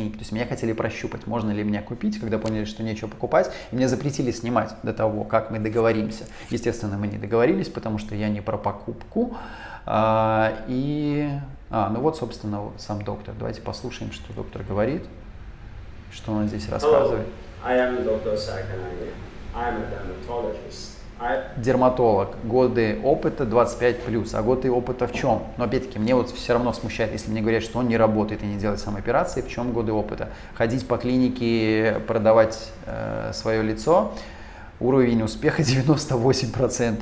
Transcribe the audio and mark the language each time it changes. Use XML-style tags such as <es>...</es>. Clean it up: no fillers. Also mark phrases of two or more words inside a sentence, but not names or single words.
<ru>То есть меня хотели прощупать, можно ли меня купить, когда поняли, что нечего покупать. И мне запретили снимать до того, как мы договоримся. Естественно, мы не договорились, потому что я не про покупку. Ну вот, собственно, сам доктор. Давайте послушаем, что доктор говорит, что он здесь рассказывает.</ru> <en>I am Dr. Sarkanagi. I am a dermatologist.</en> <ru>Дерматолог, годы опыта 25+, а годы опыта в чем? Но опять-таки, мне вот все равно смущает, если мне говорят, что он не работает и не делает самооперации, в чем годы опыта? Ходить по клинике, продавать свое лицо, уровень успеха 98%.</ru>